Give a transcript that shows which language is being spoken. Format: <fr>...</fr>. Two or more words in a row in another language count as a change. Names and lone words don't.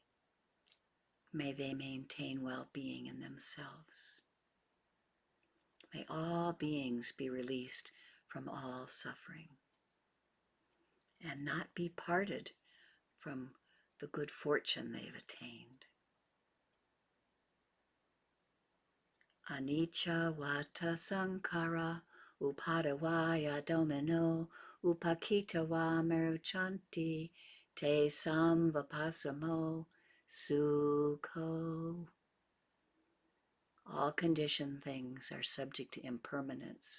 <en>May they maintain well-being in themselves. May all beings be released from all suffering and not be parted from the good fortune they've attained.</en> <pi>Anicca vata sankhara Upadawaya domino, upakitawa meruchanti, te samvapasamo sukho.</pi> <en>All conditioned things are subject to impermanence.</en>